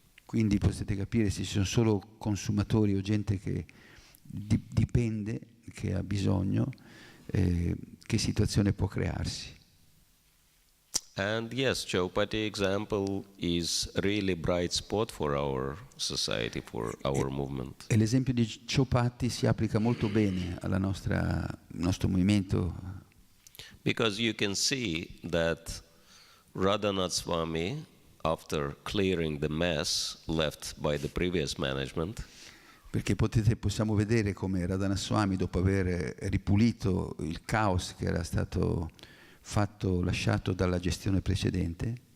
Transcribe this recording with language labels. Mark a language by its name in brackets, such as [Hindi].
[Italian] Quindi potete capire se ci sono solo consumatori o gente che dipende, che ha bisogno, che situazione può crearsi. [English] And yes, Chaupati example is really bright spot for our society, for our movement. [Italian] E l'esempio di Chaupati si applica molto bene al nostro movimento. [English] Because you can see that Radhanath Swami, after clearing the mess left by the previous management, [Italian] Perché possiamo vedere come Radhanath Swami, dopo aver ripulito il caos che era stato lasciato dalla gestione precedente,